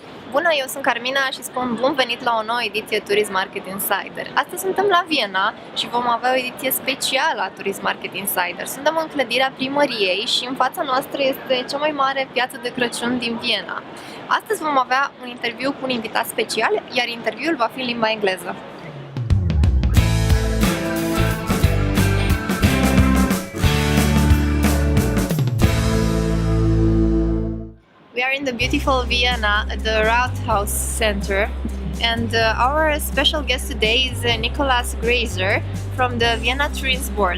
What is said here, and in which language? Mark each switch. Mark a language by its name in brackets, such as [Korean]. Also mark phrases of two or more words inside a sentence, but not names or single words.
[Romanian] Bună, eu sunt Carmina și spun bun venit la o nouă ediție Turism Market Insider. Astăzi suntem la Viena și vom avea o ediție specială a Turism Market Insider. Suntem în clădirea primăriei și în fața noastră este cea mai mare piață de Crăciun din Viena. Astăzi vom avea un interviu cu un invitat special, iar interviul va fi în limba engleză. [English] We are in the beautiful Vienna, the Rathaus Center, and our special guest today is Nikolaus Graeser from the Vienna Tourism Board.